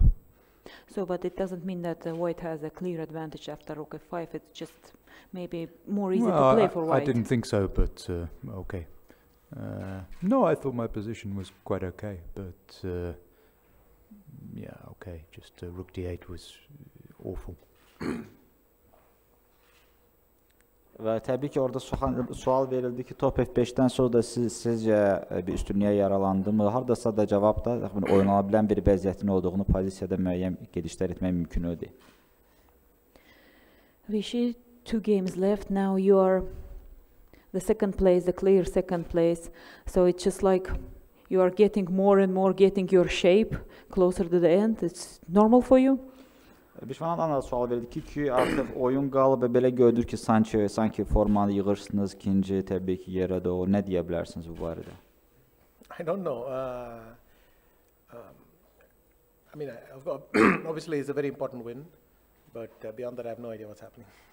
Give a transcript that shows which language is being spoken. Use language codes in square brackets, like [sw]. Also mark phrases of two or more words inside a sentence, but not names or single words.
[en] So, but it doesn't mean that white has a clear advantage after rook F5, it's just maybe more easy to play for white. I didn't think so, but okay. No, I thought my position was quite okay, but yeah, okay. Just rook d8 was awful. [az] Və təbii ki, orada sual verildi ki, top F5-dən sonra da sizcə bir üstünlüyə yaralandı mı? Hardasa da cavab da oynana bilən bir vəziyyətin olduğunu, pozisiyada müəyyən gedişlər etmək mümkün idi. [en] Vishy, 2 games left. Now you are the second place, the clear second place. So it's just like you are getting more and more, getting your shape closer to the end. It's normal for you? [az] Viswanathan da sual verdi ki, artıq oyun qalıb və belə görünür ki, sanki formanı yığırsınız ikinci təbii ki yerə də o. Nə deyə bilərsiniz bu barədə? [en] I don't know. I mean, obviously it's a very important win, but beyond that I have no idea what's happening.